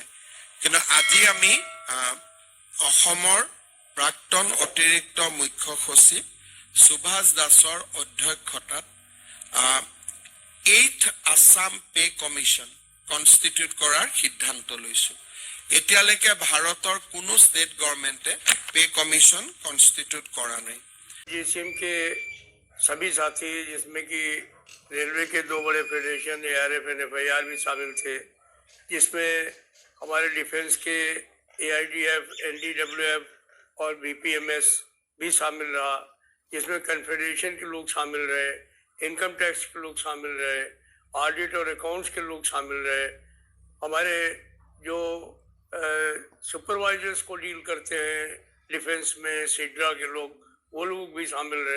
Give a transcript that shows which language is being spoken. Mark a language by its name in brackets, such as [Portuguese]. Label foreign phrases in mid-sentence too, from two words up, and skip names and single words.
[Assamese] কিন্তু আজি আমি অসমৰ প্ৰাক্তন অতিৰিক্ত মুখ্য সচিব সুভাষ দাসৰ অধ্যক্ষতাত 8th আসাম [English] pay commission constitute [Assamese] কৰাৰ সিদ্ধান্ত লৈছোঁ। এতিয়ালৈকে ভাৰতৰ কোনো [English] state governmentে pay commission constitute [Hindi] करा नहीं। जीसीएम के सभी साथी, जिसमें कि रेलवे के 2 बड़े फेडरेशन ARF और FIR भी शामिल थे, जिसमें हमारे डिफेंस के AIDF, NDWF और BPMS भी शामिल रहा, जिसमें कन्फेडरेशन के लोग शामिल रहे, इनकम टैक्स के लोग शामिल रहे, ऑडिट और अकाउंट्स के लोग शामिल रहे, हमारे जो सुपरवाइजर्स को डील करते हैं डिफेंस में सीड्रा के लोग, वो लोग भी शामिल रहे।